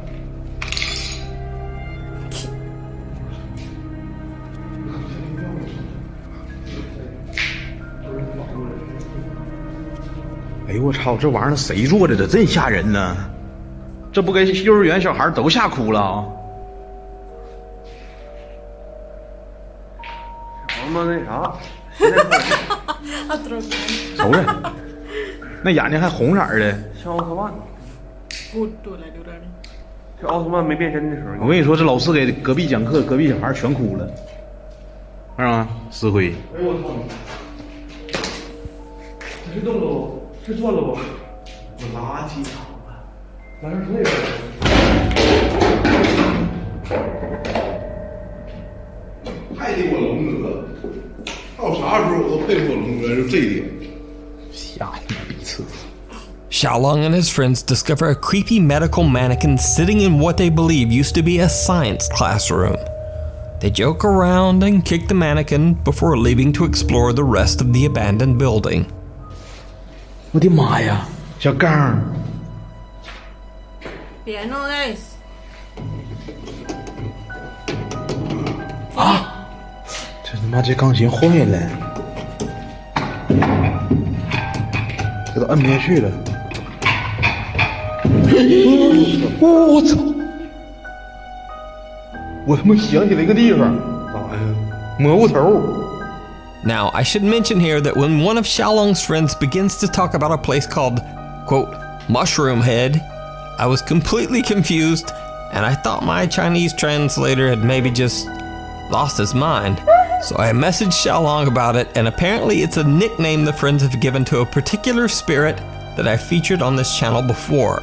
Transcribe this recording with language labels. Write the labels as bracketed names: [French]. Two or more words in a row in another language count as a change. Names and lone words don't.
[Chinese] 哎呦我操，这玩意儿谁做的？这真吓人呢！这不给幼儿园小孩都吓哭了啊！他妈那啥，瞅着，那眼睛还红色的。像奥特曼。 [Malay] Bodoh lah diorang ni. [Chinese] 这奥特曼没变身的时候，我跟你说，这老师给隔壁讲课，隔壁小孩全哭了，是吧？石灰。哎呦我操！是动喽，是转喽，我垃圾场啊！完事儿那边。太给我龙哥，到啥时候我都佩服我龙哥，就这一点。吓你妈逼次！ [English] Xiaolong and his friends discover a creepy medical mannequin sitting in what they believe used to be a science classroom. They joke around and kick the mannequin before leaving to explore the rest of the abandoned building. [Chinese] 我的妈呀，小刚！ [English] Piano guys. [Chinese] 啊！这他妈这钢琴坏了，这都摁不下去了。我操！我他妈想起来一个地方，咋呀？蘑菇头。 [English] Now, I should mention here that when one of Xiaolong's friends begins to talk about a place called, quote, Mushroom Head, I was completely confused and I thought my Chinese translator had maybe just lost his mind. So I messaged Xiaolong about it, and apparently it's a nickname the friends have given to a particular spirit that I featured on this channel before.